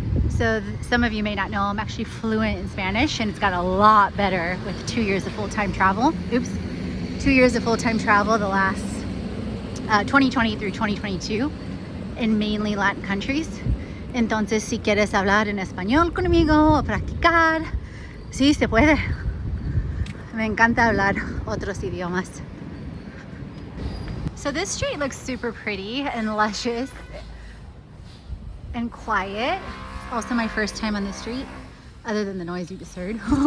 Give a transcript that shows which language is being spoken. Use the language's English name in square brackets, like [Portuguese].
[English] So some of you may not know, I'm actually fluent in Spanish, and it's got a lot better with 2 years of full-time travel. 2 years of full-time travel the last 2020 through 2022 in mainly Latin countries. [Spanish] Entonces, si quieres hablar en español conmigo o practicar, sí se puede. Me encanta hablar otros idiomas. [English] So this street looks super pretty and luscious and quiet. Also my first time on the street, other than the noise you just heard.